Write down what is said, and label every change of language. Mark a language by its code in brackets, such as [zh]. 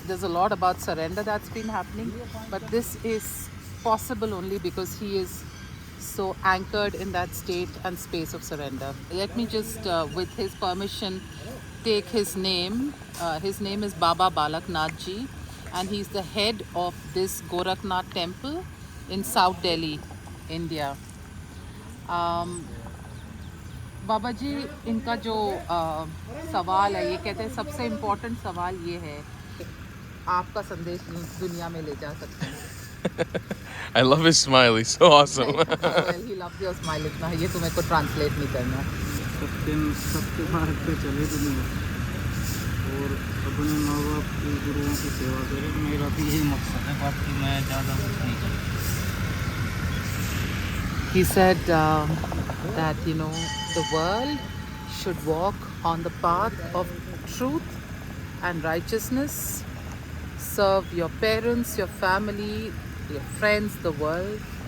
[en] There's a lot about surrender that's been happening, but this is possible only because he is so anchored in that state and space of surrender. Let me just, with his permission, take his name. His name is Baba Balak Nath ji, and he's the head of this Gorakhnath temple in South Delhi, India. [hi] बाबा जी, इनका जो सवाल है, ये कहते हैं सबसे important सवाल ये है, आपका संदेश दुनिया में ले जा सकते हैं। [en] I love his smile. He's so awesome. Well, he loves your smile. [hi] इतना है, ये तुम्हें को ट्रांसलेट नहीं करना। सबके मार्ग पे चले दुनिया और अपने माँ बाप की, गुरुओं की सेवा करें। मेरा भी यही मकसद है, बाकी मैं ज़्यादा कुछ नहीं करता। [en] He said that, you know, the world should walk on the path of truth and righteousness. Serve your parents, your family, your friends, the world.